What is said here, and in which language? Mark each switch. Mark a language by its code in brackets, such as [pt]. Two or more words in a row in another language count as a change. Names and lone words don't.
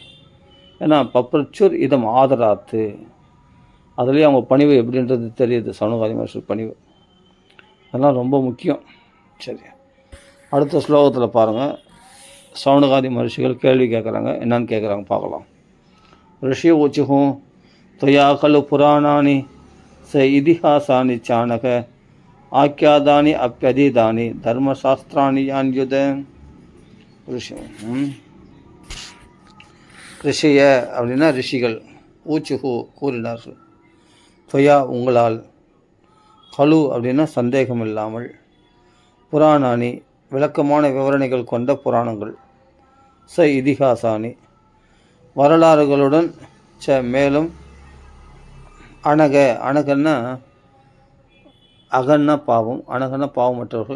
[ta] ஏன்னா [sa] पप्रच्छुः इदम् आदरात्, [ta] அதுலேயே அவங்க பணிவு எப்படின்றது தெரியுது. சௌனகாதி மகர்ஷி பணிவு அதெல்லாம் ரொம்ப முக்கியம். சரி, அடுத்த ஸ்லோகத்தில் பாருங்கள். சௌனகாதி மகர்ஷிகள் கேள்வி கேட்குறாங்க. என்னன்னு கேட்குறாங்க பார்க்கலாம். [sa] ऋषि ऊचुः त्वया खलु पुराणानि स इतिहासानि चाणक आख्यातानि अप्यधीतानि धर्मशास्त्राणि यान्युत. [ta] ரிஷிய அப்படின்னா ரிஷிகள், ஊச்சுகு கூறினார்கள், துவயா உங்களால், கலு அப்படின்னா சந்தேகம் இல்லாமல், புராணானி விளக்கமான விவரணைகள் கொண்ட புராணங்கள், [sa] स इतिहासानि [ta] வரலாறுகளுடன், மேலும் அணகன்னா அகன்னா பாவம், அணகன்னா பாவமற்றவர்கள்.